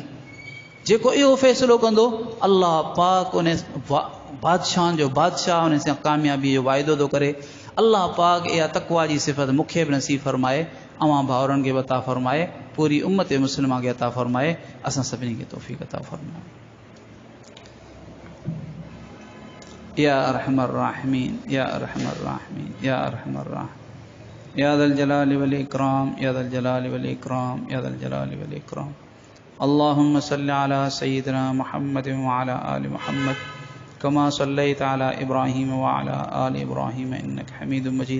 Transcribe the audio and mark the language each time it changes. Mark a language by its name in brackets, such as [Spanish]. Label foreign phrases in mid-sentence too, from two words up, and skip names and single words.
[Sindhi] जेको इहो फ़ैसिलो कंदो अल्लाह पाक उन बादशाहनि जो बादशाह उन सां कामयाबी जो वाइदो थो करे। अल्लाह पाक इहा तक़वा जी सिफ़त मूंखे बि नसीब फरमाए, अवां भाउरनि खे अता फरमाए, पूरी उम्मत मुस्लिमा खे अता फरमाए, असां सभिनी खे तौफ़ीक़ अता फरमाए। [Arabic] يا أرحم الراحمين، يا أرحم الراحمين، يا أرحم الراحمين، يا ذا الجلال والإكرام، يا ذا الجلال والإكرام، يا ذا الجلال والإكرام. اللهم صل على سيدنا محمد وعلى آل محمد كما صليت على إبراهيم وعلى آل إبراهيم إنك حميد مجيد.